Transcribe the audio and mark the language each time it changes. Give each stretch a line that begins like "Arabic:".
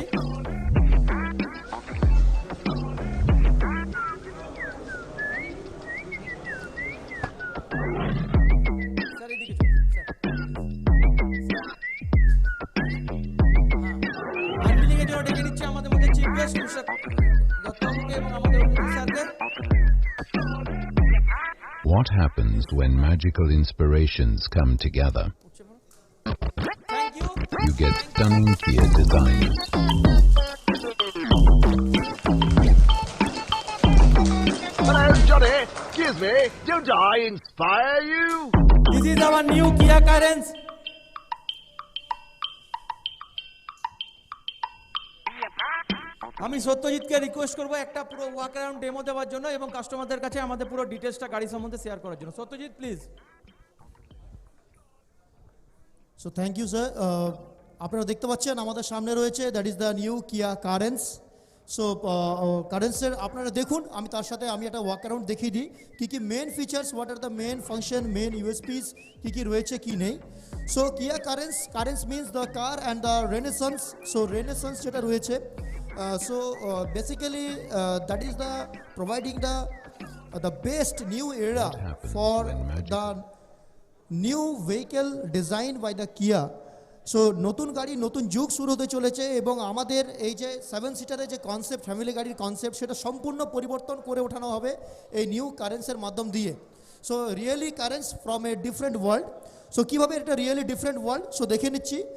Bangla: Sir এদিকে আনভিলিংয়ের জন্য ডেকে নিচ্ছি আমাদের মধ্যে চিফ গেস্ট দত্তবাবুকে এবং আমাদের স্যারকে।
English: What What happens when magical inspirations come together? Thank you You get stunning Kia designs. Hello, Johnny. Excuse me. Don't I inspire you? This is our new Kia Carens.
Bangla: আমি সত্যজিৎকে রিকোয়েস্ট করবো একটা পুরো ওয়াক অ্যারাউন্ড ডেমো দেওয়ার জন্য এবং কাস্টমারদের কাছে আমাদের পুরো ডিটেলসটা গাড়ি সম্বন্ধে শেয়ার করার জন্য। Satyajit please.
English: So thank you sir.
Bangla: আপনারা দেখতে পাচ্ছেন আমাদের সামনে রয়েছে
English: That is the new Kia Carens.
Bangla: সো কারেন্সের আপনারা দেখুন, আমি তার সাথে আমি একটা ওয়াক অ্যারাউন্ড দেখিয়ে দিই কী main features,
English: what are the main function,
Bangla: main ইউএসপিস কী রয়েছে কী নেই।
English: So Kia Carens means the car and the renaissance. So renaissance
Bangla: যেটা রয়েছে,
English: so basically that is the providing the best new era for the new vehicle designed by the Kia.
Bangla: So নতুন গাড়ি নতুন যুগ শুরু হতে চলেছে এবং আমাদের এই যে 7 সিটারের যে কনসেপ্ট, ফ্যামিলি গাড়ির কনসেপ্ট, সেটা সম্পূর্ণ পরিবর্তন করে ওঠানো হবে এই নিউ কারেন্সের মাধ্যম দিয়ে।
English: So really Carens from a different world. So
Bangla: কীভাবে এটা
English: really different world, so
Bangla: দেখে নিচ্ছি।